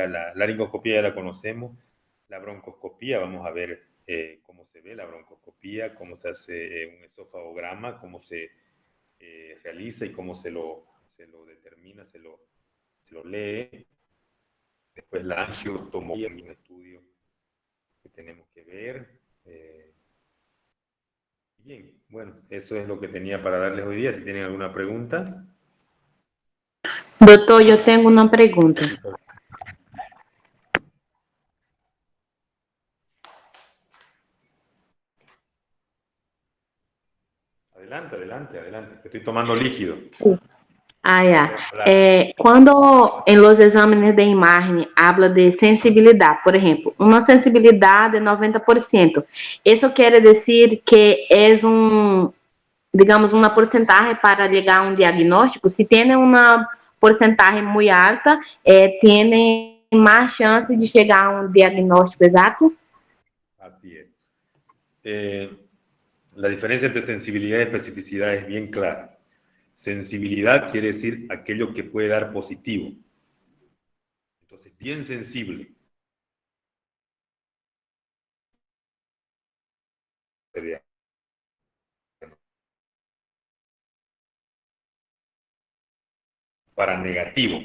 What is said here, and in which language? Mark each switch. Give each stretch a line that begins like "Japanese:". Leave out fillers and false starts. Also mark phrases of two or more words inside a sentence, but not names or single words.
Spanish: La laringoscopía ya la conocemos. La broncoscopía, vamos a ver cómo se ve la broncoscopía, cómo se hace un esofagograma, cómo se realiza y cómo se lo determina, se lo lee. Después la angiotomografía, un estudio que tenemos que ver. Bien, bueno, eso es lo que tenía para darles hoy día. Si tienen alguna pregunta.
Portuguese: Doutor, eu tenho uma pergunta.
Spanish: Adelante, adelante, adelante. Estoy tomando líquido. Ah, ya.
Portuguese: Quando em los exames de imagem habla de sensibilidade, por exemplo, uma sensibilidade de 90%, isso quer dizer que é digamos, uma porcentagem para chegar a um diagnóstico? Se tem uma porcentagem muito alta, tem mais chance de chegar a um diagnóstico exato?
Spanish: Así es. la diferencia entre sensibilidad y especificidad es bien clara. Sensibilidad quiere decir aquello que puede dar positivo. Entonces, bien sensible. Para negativo.